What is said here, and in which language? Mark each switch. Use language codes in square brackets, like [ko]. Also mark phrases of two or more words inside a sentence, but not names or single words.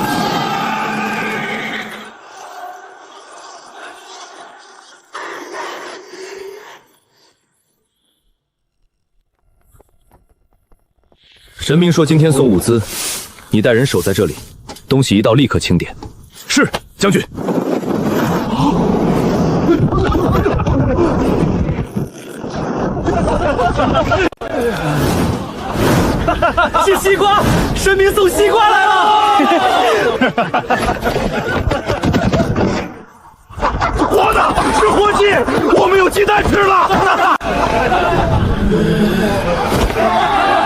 [zh] 神明說今天送物資，你帶人守在這裡，東西一到立刻清點。是，將軍。是西瓜，神明送西瓜來了！活的，是活雞，我們有雞蛋吃了。